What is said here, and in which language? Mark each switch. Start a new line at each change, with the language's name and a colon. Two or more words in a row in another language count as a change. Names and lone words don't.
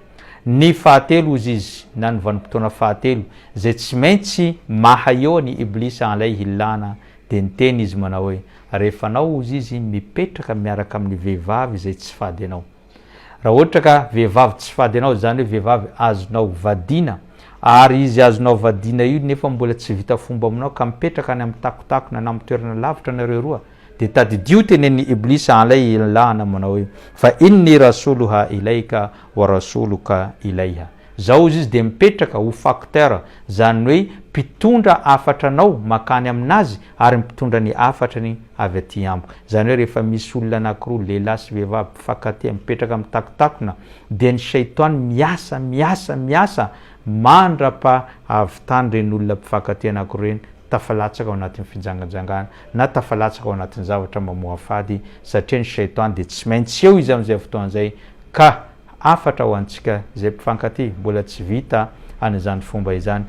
Malagasy: Ny fahatelo ozy izy na ny vanim-potoana fahatelo zay tsy maintsy mahaeo ny Ibliss
Arabic: عليه اللعنة
Malagasy: dia niteny izy manao hoe rehefa anao ozy izy mipetraka miaraka amin'ny vehivavy zay tsy fady anao. Raha ohatra ka vehivavy tsy fady anao zany hoe vehivavy azonao vadina ary izy azonao vadina io nefa mbola tsy vita fomba aminao ka mipetraka any amin'ny takotakona na amin'ny toerana lavitra nareo roa dia tadidio tenen'ny Ibliss
Arabic: عليه اللعنة
Malagasy: manao hoe
Arabic: فإني رسولها إليك ورسولك إليها.
Malagasy: Zao izy dia mipetraka ho facteur zany hoe mpitondra afatranao makany aminazy ary mpitondra ny afatrany avy aty amiko. Zany hoe rehefa misy olona anankiroa lehilahy sy vehivavy mpifankatia mipetraka amin'ny takotakona dia ny shaitany miasa mandrapa avitany reny olona mpifankatia anankiroa reny tafalatsaka ao anatin'ny fijanganjangana na tafalatsaka ao anatin'ny zavatra mamoafady satria ny shaitany dia tsy maintsy eo izy amin'izay fotoan'izay ka afatra ho antsika zay mpifankatia mbola tsy vita an'izany fomba izany.